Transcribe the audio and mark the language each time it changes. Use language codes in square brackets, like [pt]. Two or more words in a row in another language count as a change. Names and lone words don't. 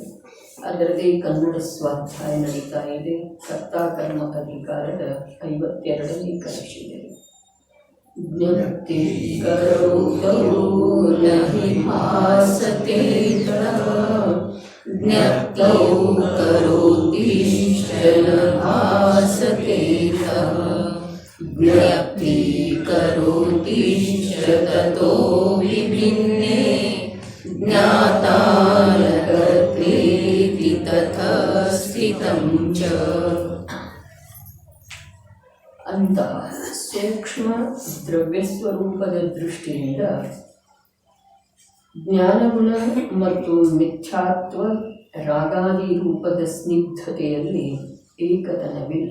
[kn] ಅದರದೇ ಕನ್ನಡ ಸ್ವಾಧ್ಯಾಯ ನಡೀತಾ ಇದೆ. ಕರ್ತಾಕರ್ಮ ಅಧಿಕಾರದ 52ನೇ ಕಲಶಿದೆ. [sa] ಜ್ಞಪ್ತಿ ಕರೋತೋ ನಹಿ ಭಾಸತೆ ಜ್ಞಪ್ತೌ ಕರೋತಿ ನ ಭಾಸತೆ ಜ್ಞಪ್ತಿ ಕರೋತಿ ತತೋ ವಿಭಿನ್ನೇ ಜ್ಞಾತಾನ ಕರ್ತ್ರೇತಿ ತಥಾ ಸ್ಥಿತಂ ಚ. [kn] ಅಂತಹ ಸೂಕ್ಷ್ಮ ದ್ರವ್ಯ ಸ್ವರೂಪದ ದೃಷ್ಟಿಯಿಂದ ಜ್ಞಾನಗುಣ ಮತ್ತು ಮಿಥ್ಯಾತ್ವ ರಾಗಾದಿ ರೂಪದ ಸ್ನಿಗ್ಧತೆಯಲ್ಲಿ ಏಕತನವಿಲ್ಲ.